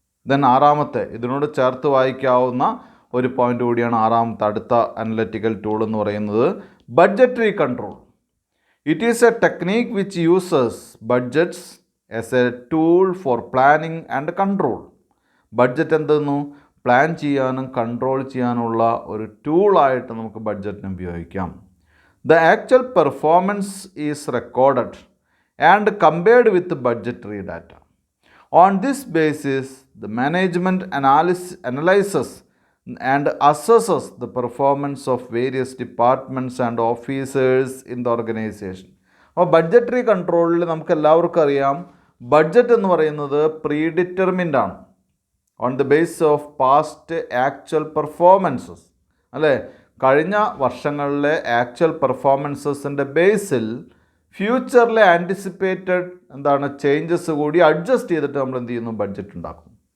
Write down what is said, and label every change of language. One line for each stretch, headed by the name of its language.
Malayalam: Then ആറാമത്തെ, ഇതിനോട് ചേർത്ത് വായിക്കാവുന്ന ഒരു പോയിൻ്റ് കൂടിയാണ് ആറാമത്തെ അടുത്ത അനലിറ്റിക്കൽ ടൂൾ എന്ന് പറയുന്നത്, budgetary control.
English: It is a technique which uses budgets as a tool for planning and control.
Malayalam: Budget എന്തെന്നു, പ്ലാൻ ചെയ്യാനും കൺട്രോൾ ചെയ്യാനുള്ള ഒരു ടൂളായിട്ട് നമുക്ക് ബഡ്ജറ്റിനെ ഉപയോഗിക്കാം.
English: The actual performance is recorded and compared with the budgetary data. On this basis, the management analyzes and assesses the performance of various departments and officers in the organization.
Malayalam: അപ്പോൾ budgetary കൺട്രോളിൽ നമുക്ക് എല്ലാവർക്കും അറിയാം, budget എന്ന് പറയുന്നത് pre determined ആണ്,
English: on the base of past actual performances,
Malayalam: അല്ലേ? കഴിഞ്ഞ വർഷങ്ങളിലെ ആക്ച്വൽ പെർഫോമൻസസിൻ്റെ ബേസിൽ ഫ്യൂച്ചറിലെ ആൻറ്റിസിപ്പേറ്റഡ് എന്താണ് ചേഞ്ചസ് കൂടി അഡ്ജസ്റ്റ് ചെയ്തിട്ട് നമ്മൾ എന്ത് ചെയ്യുന്നു, ബഡ്ജറ്റ് ഉണ്ടാക്കും.